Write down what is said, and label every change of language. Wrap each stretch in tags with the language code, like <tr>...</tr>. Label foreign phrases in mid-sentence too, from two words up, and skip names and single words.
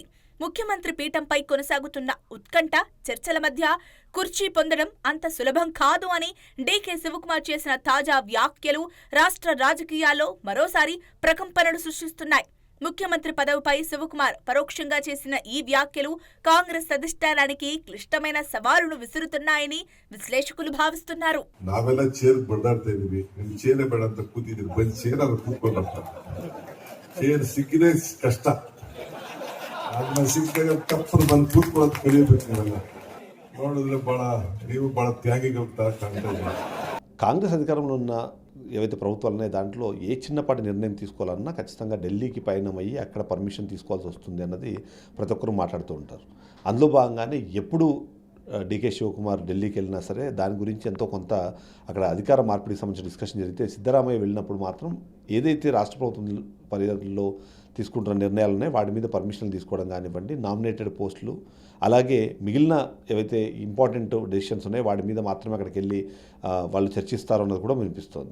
<te>ముఖ్యమంత్రి పీఠంపై కొనసాగుతున్న ఉత్కంఠ చర్చల మధ్య కుర్చీ పొందడం అంత సులభం కాదు అని డీకే శివకుమార్ చేసిన తాజా వ్యాఖ్యలు రాష్ట్ర రాజకీయాల్లో మరోసారి ప్రకంపనలు సృష్టిస్తున్నాయి. ముఖ్యమంత్రి పదవిపై శివకుమార్ పరోక్షంగా చేసిన ఈ వ్యాఖ్యలు కాంగ్రెస్ అధిష్టానానికి క్లిష్టమైన సవాలును విసురుతున్నాయని విశ్లేషకులు భావిస్తున్నారు.</te> <kn>ನಾವೆಲ್ಲ ಚೇರ್ ಬಡಾಡ್ತಾ ಇದೀವಿ, ನಿಮ್ ಚೇರ್ ಬೇಡ ಅಂತ ಕೂತಿದ್ದೀರಿ, ಬಂದ್ ಚೇರ್ ಅವ್ರು ಕೂತ್ಕೊಂಡಂತ ಚೇರ್ ಸಿಕ್ಕಿದೆ ಕಷ್ಟ, ಅದನ್ನ ಸಿಕ್ಕಿದಾಗ ತಪ್ಪು ಬಂದು ಕೂತ್ಕೊಳ್ಳೋದು ಕಲಿಯಬೇಕು. ನೀವೆಲ್ಲ ನೋಡಿದ್ರೆ ನೀವು ಬಹಳ ತ್ಯಾಗಿಗಳು ತರ ಕಾಣ್ತಾ ಇದ್ದೀರಿ.</kn> <te>కాంగ్రెస్ అధికారంలో ఉన్న ఏవైతే ప్రభుత్వాలు ఉన్నాయో దాంట్లో ఏ చిన్నపాటి నిర్ణయం తీసుకోవాలన్నా ఖచ్చితంగా ఢిల్లీకి పయనమయ్యి అక్కడ పర్మిషన్ తీసుకోవాల్సి వస్తుంది అన్నది ప్రతి ఒక్కరూ మాట్లాడుతూ ఉంటారు. అందులో భాగంగానే ఎప్పుడు డీకే శివకుమార్ ఢిల్లీకి వెళ్ళినా సరే దాని గురించి ఎంతో కొంత అక్కడ అధికార మార్పిడికి సంబంధించిన డిస్కషన్ జరిగితే, సిద్ధరామయ్య వెళ్ళినప్పుడు మాత్రం ఏదైతే రాష్ట్ర ప్రభుత్వం పరిధిలో తీసుకుంటున్న నిర్ణయాలున్నాయి వాటి మీద పర్మిషన్లు తీసుకోవడం కానివ్వండి, నామినేటెడ్ పోస్టులు, అలాగే మిగిలిన ఏవైతే</te> <en>important decisions</en> <te>ఉన్నాయో వాటి మీద మాత్రమే అక్కడికి వెళ్ళి వాళ్ళు చర్చిస్తారు అన్నది కూడా వినిపిస్తోంది.</te>